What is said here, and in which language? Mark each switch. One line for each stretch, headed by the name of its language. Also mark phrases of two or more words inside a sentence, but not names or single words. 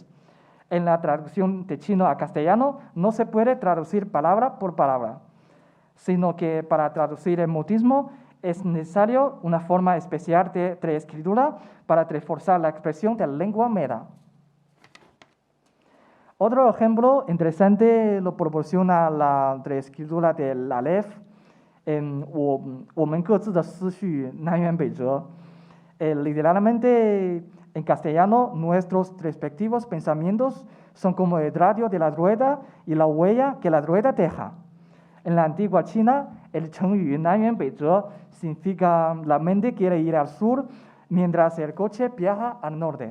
Spanish: En la traducción de chino a castellano no se puede traducir palabra por palabra, sino que para traducir el mutismo es necesario una forma especial de reescritura para reforzar la expresión de la lengua meta. Otro ejemplo interesante lo proporciona la reescritura del Aleph en
Chinese: 我们各自的思绪南辕北辙.
Spanish: Literalmente, en castellano, nuestros respectivos pensamientos son como el radio de la rueda y la huella que la rueda deja. En la antigua China, el chengyu
Chinese: 南辕北辙
Spanish: significa la mente quiere ir al sur mientras el coche viaja al norte.